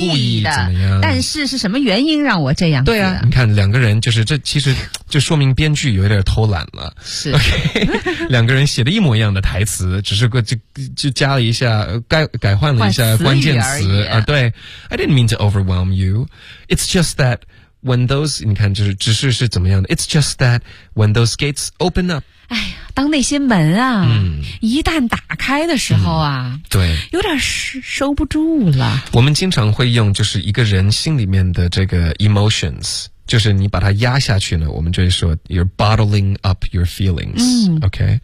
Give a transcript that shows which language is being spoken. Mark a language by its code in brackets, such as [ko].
[zh] 我不是故意怎么样，但是是什么原因让我这样子。对啊，你看两个人就是这其实就说明编剧有点偷懒了，是 OK， 两个人写的一模一样的台词，只是就加了一下，改换了一下关键词啊。对 [en] ，I didn't mean to overwhelm you. It's just that when those [zh] 你看就是只是是怎么样的 [en] ？It's just that when those gates open up， [zh] 哎呀，当那些门啊，一旦打开的时候啊，对，有点收不住了。我们经常会用就是一个人心里面的这个 emotions。就是你把它压下去呢，我们就会说 [en] you're bottling up your feelings， [zh] OK，